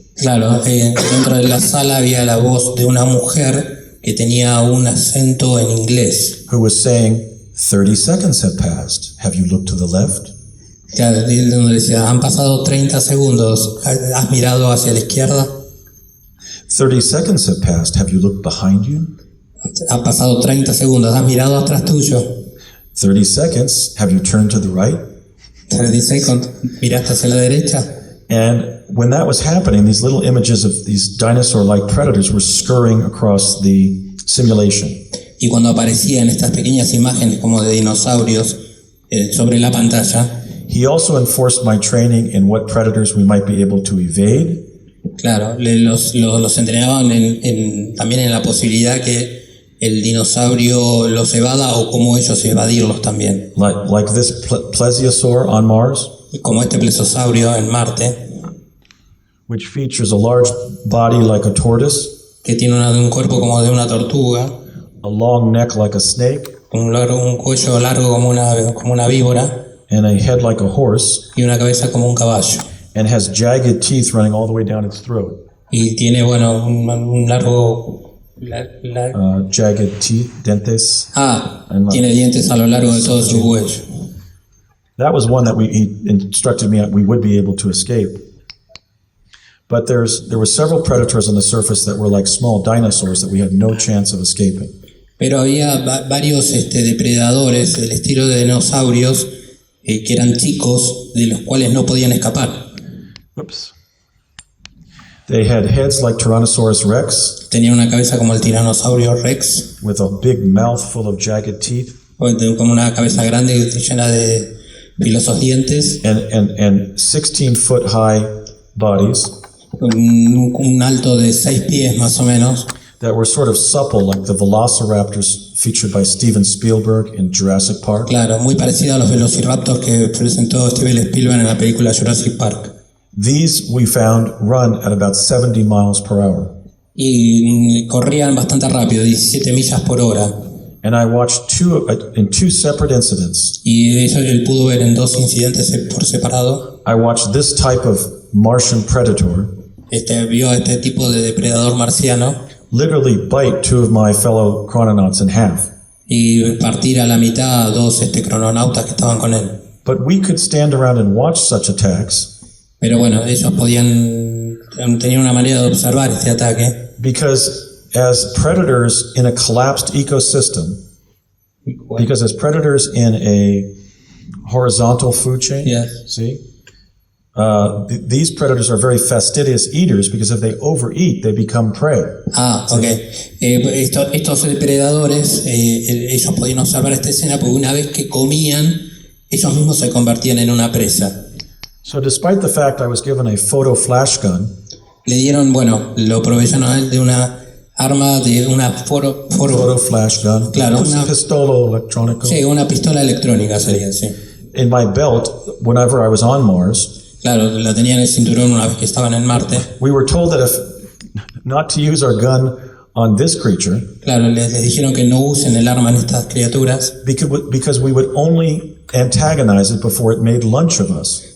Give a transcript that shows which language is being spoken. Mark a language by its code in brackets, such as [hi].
[es] Claro, dentro de la sala había la voz de una mujer que tenía un acento en inglés. [en] Who was saying, 30 seconds have passed. Have you looked to the left? [es] Claro, donde decía, han pasado 30 segundos, ¿has mirado hacia la izquierda? [en] 30 seconds have passed. Have you looked behind you? [es] Han pasado 30 segundos, ¿has mirado atrás tuyo? [en] 30 seconds. Have you turned to the right? [es] 30 segundos, ¿miraste hacia la derecha? [en] And when that was happening, these little images of these dinosaur-like predators were scurrying across the simulation. [es] Y cuando aparecían estas pequeñas imágenes como de dinosaurios sobre la pantalla, [en] he also enforced my training in what predators we might be able to evade. [es] Claro, los entrenaban también en la posibilidad que el dinosaurio los evada o cómo ellos evadirlos también. [en] Like this plesiosaur on Mars, [es] como este plesiosaurio en Marte, [en] which features a large body like a tortoise, [es] que tiene un cuerpo como de una tortuga, [en] a long neck like a snake, [es] un cuello largo como una víbora, [en] and a head like a horse, [es] y una cabeza como un caballo. [en] And has jagged teeth running all the way down its throat. [es] Y tiene, bueno, un largo... [en] jagged teeth, dentes. [es] Tiene dientes a lo largo de todo su cuello. [en] That was one that he instructed me we would be able to escape. But there were several predators on the surface that were like small dinosaurs that we had no chance of escaping. [es] Pero había varios depredadores del estilo de dinosaurios que eran chicos, de los cuales no podían escapar. [en] Oops. They had heads like Tyrannosaurus rex. [es] Tenía una cabeza como el tiranosaurio rex. [en] With a big mouth full of jagged teeth. [es] Como una cabeza grande llena de filosos dientes. [en] And 16-foot high bodies. [es] Un alto de 6 pies más o menos. [en] That were sort of supple, like the velociraptors featured by Steven Spielberg in Jurassic Park. [es] Claro, muy parecido a los velociraptors que presentó Steven Spielberg en la película Jurassic Park. [en] These we found run at about 70 miles per hour. [es] Y corrían bastante rápido, 17 millas por hora. [en] And I watched in two separate incidents. [es] Y eso él pudo ver en 2 incidentes por separado. [en] I watched this type of Martian predator. [es] Vio este tipo de depredador marciano. [en] Literally bite 2 of my fellow chrononauts in half. [es] Y partir a la mitad a 2 crononautas que estaban con él. [en] But we could stand around and watch such attacks. [es] Pero bueno, ellos tenían una manera de observar este ataque. [en] Because as predators in a collapsed ecosystem, because as predators in a horizontal food chain, yes. See, these predators are very fastidious eaters because if they overeat, they become prey. Okay. [es] Estos depredadores, ellos podían observar esta escena porque una vez que comían, ellos mismos se convertían en una presa. [en] So despite the fact I was given a photo flash gun, [es] Le dieron, bueno, lo proveyeron a él de una arma, de una [en] photo flash gun, [es] Claro, una- pistolo electronico, sí, una pistola electrónica sería, sí. [en] in my belt whenever I was on Mars. [es] Claro, la tenía en el cinturón una vez que estaban en Marte. [en] We were told that if not to use our gun on this creature [es] Claro, les dijeron que no usen el arma en estas criaturas. [en] because we would only antagonize it before it made lunch of us.